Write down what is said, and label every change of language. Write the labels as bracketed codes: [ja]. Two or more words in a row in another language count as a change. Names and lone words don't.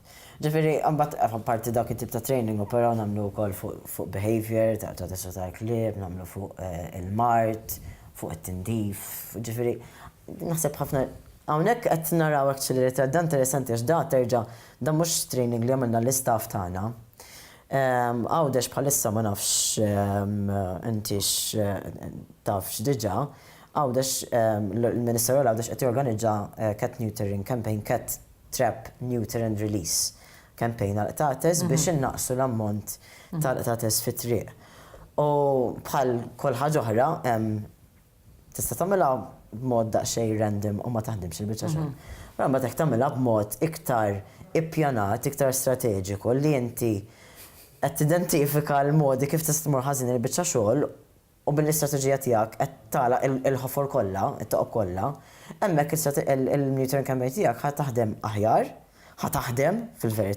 [mt] Ġifieri mbagħad apparti dak it-tip ta' training però nagħmlu wkoll fuq behavior ta' tista' tal-klieb, nagħmlu fuq il-mart, fuq it-tindif, ġifieri naħseb ħafna hawnhekk qed naraw actually li dan interessanti għax da terġa' dan mhux training li għamilna l-istaff tagħna. Għawdex bħalissa ma nafx intix tafx diġà, għawdex il-Ministeru għawdex qed jorganizza [en] cat neutering campaign, cat trap neuter and release campaign [mt] għal-qtates biex innaqsu l-ammont tal-qtates fit-triq. U bħal kol ħaġa oħra tista' tagħmilha b'mod daqsxejn random u ma taħdimx il-biċċa xogħol. Però mbagħad jekk tagħmilha b'mod iktar ippjanat, iktar strateġiku li inti qed tidentifika l-modi kif tista' tmur ħażin il-biċċa xogħol u bil-istrateġija tiegħek qed tagħlaq il-ħofor kollha, it-toqob kollha, hemmhekk il- [en] neuter campaign [mt] tiegħek ħad taħdem aħjar, ħad taħdem fil-verità.